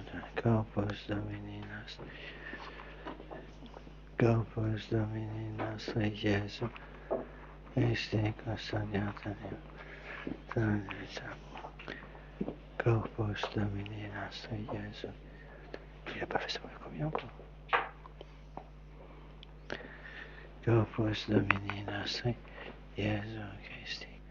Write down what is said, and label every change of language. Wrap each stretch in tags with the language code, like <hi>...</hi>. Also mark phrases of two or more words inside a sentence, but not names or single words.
<la>Corpus Domini nostro, Corpus Domini nostro Iesu Christi custodiatem. Corpus Domini nostro Iesu.</la> <fr>Il n'a pas fait ça pour le communion encore.</fr> <la>Corpus Domini nostro Iesu Christi.</la>